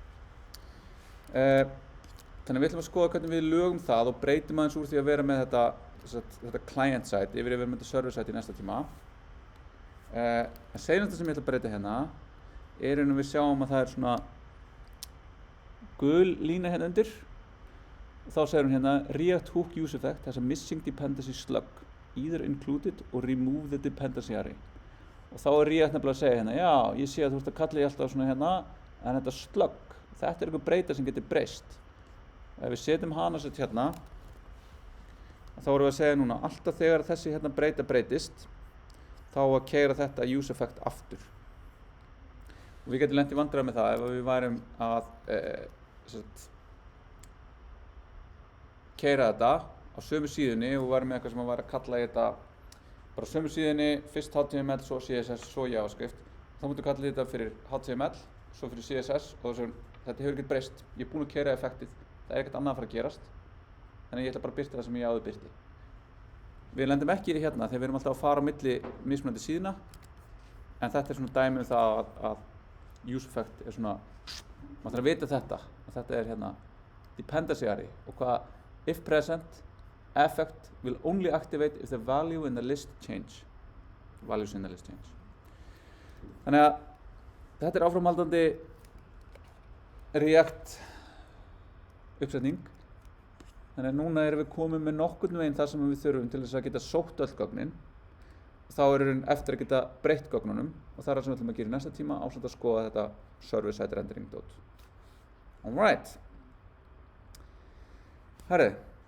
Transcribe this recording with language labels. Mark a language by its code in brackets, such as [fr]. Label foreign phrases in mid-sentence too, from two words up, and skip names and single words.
[is] Þannig við ætlum að skoða hvernig við lögum það og breytum aðeins úr því að vera með þetta [en] client side [is] yfir að vera með þetta [en] server side [is] í næsta tíma. En seinasta sem ég ætla að breyta hérna er að við sjáum að það er svona gul lína hérna undir og þá segir hún hérna [en] React Hook Use Effect has a missing dependency slug either included or remove the dependency array. [is] Og þá er React nefnilega að segja hérna, já, ég sé að þú ert að kalla ég alltaf svona hérna, en þetta slug, þetta er einhver breyta sem getur breyst. Ef við setjum hana sett hérna, þá erum við að segja núna, alltaf þegar þessi hérna breyta breytist, þá að keyra þetta [en] use effect [is] aftur. Og við getum lent í vandræði með það ef við værum að keyra þetta á sömu síðunni og værum með eitthvað sem að væri að kalla í þetta bara sömu síðunni, fyrst HTML, svo CSS, svo JavaScript. Þá mútu kalla þetta fyrir HTML, svo fyrir CSS og þetta hefur ekkert breyst. Ég er búinn að keyra effektið, það er ekkert annað að fara að gerast. Þannig ég ætla bara að birta það sem ég áður birti. Við lendum ekki í því hérna þegar við erum alltaf að fara á milli mismunandi síðuna. En þetta er svona dæmi um það að [en] use effect [is] er svona, maður þarf að vita þetta, að þetta er hérna [en] dependency array [is] og hvað [en] if present effect will only activate if the value in the list change. Values in the list change. [is] Þannig að þetta er áframhaldandi React uppsetning. Þannig að núna erum við komin með nokkurn veginn það sem við þurfum til þess að geta sótt öll gögnin. Þá erum við eftir að geta breytt gögnunum og það er það sem við ætlum að gera í næsta tíma ásamt að skoða þetta [en] server-side rendering dot. Alright. Herri.